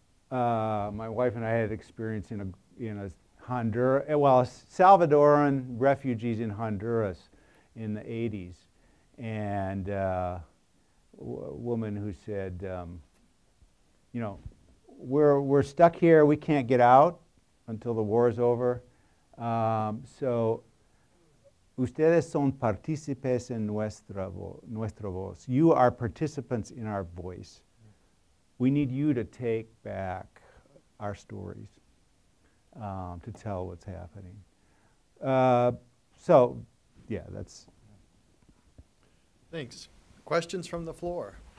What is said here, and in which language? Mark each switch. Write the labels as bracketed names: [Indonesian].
[English] My wife and I had experience in a Honduras, well, Salvadoran refugees in Honduras in the 80s, and a woman who said, you know, we're stuck here, we can't get out until the war is over. [Spanish] So, ustedes son partícipes en nuestra voz. [English] You are participants in our voice. We need you to take back our stories, to tell what's happening. So, yeah, that's. Thanks. Questions from the floor?